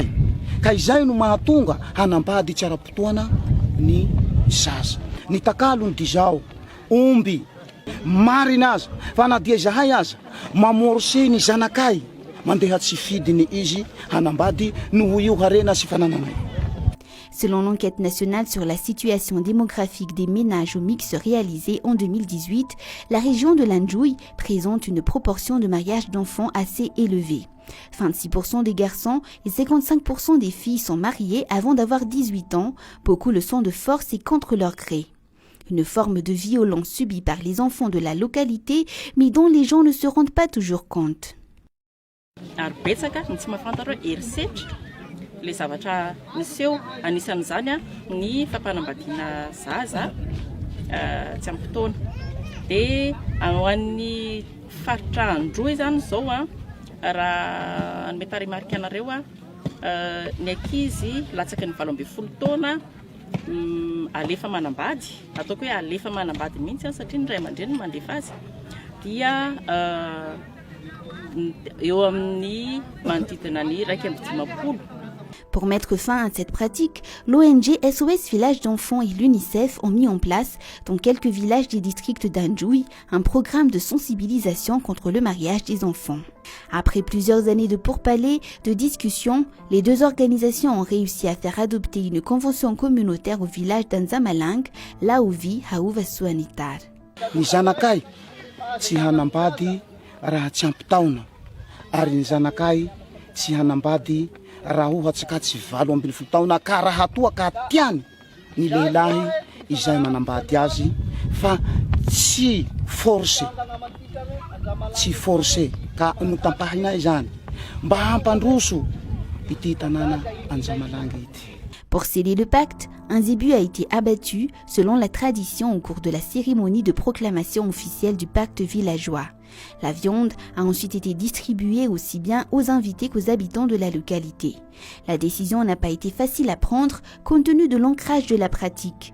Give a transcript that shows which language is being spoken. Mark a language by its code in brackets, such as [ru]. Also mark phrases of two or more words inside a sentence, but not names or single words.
[mg] Ka izay no mahatonga hanambady tsara-potoana ny zaza. Ny takalony dizao omby marina aza fa na dia zahay aza mamorse ny zanakay mandeha tsy fidiny izy hanambady noho io harena sy fanananay. [fr] Selon l'enquête nationale sur la situation démographique des ménages au mix réalisée en 2018, la région de l'Anjoui présente une proportion de mariages d'enfants assez élevée. 26% des garçons et 55% des filles sont mariés avant d'avoir 18 ans. Beaucoup le sont de force et contre leur gré. Une forme de violence subie par les enfants de la localité, mais dont les gens ne se rendent pas toujours compte. [mg] Le zavatra niseho anisan'izany ny fampanambadiana zaza tsy ampy fotoana dia ho an'ny faritra Androy zany zao raha mety arimarika anareo ny ankizy latsaky ny 12 taona alefa manambady, ataoko hoe alefa manambady mihitsy satria ny ray aman-dreny mandefa azy dia eo amin'ny manodidina ny 150. [fr] Pour mettre fin à cette pratique, l'ONG SOS Village d'enfants et l'UNICEF ont mis en place, dans quelques villages des districts d'Anjoui, un programme de sensibilisation contre le mariage des enfants. Après plusieurs années de pourparlers, de discussions, les deux organisations ont réussi à faire adopter une convention communautaire au village d'Anzamalang, là où vit Haouva Soanitar. [mg] Ny zanakay tsy hanambady raha tsy ampy taona ary ny zanakay tsy hanambady raha ohatsy ka tsy 12 taona ka raha toa ka tiany ny lehilahy izay manambady azy fa tsy force ka notampahinay zany mba hampandroso ity tanàna Anjamalang ity. [fr] Pour sceller le pacte, un zébu a été abattu selon la tradition au cours de la cérémonie de proclamation officielle du pacte villageois. La viande a ensuite été distribuée aussi bien aux invités qu'aux habitants de la localité. La décision n'a pas été facile à prendre compte tenu de l'ancrage de la pratique.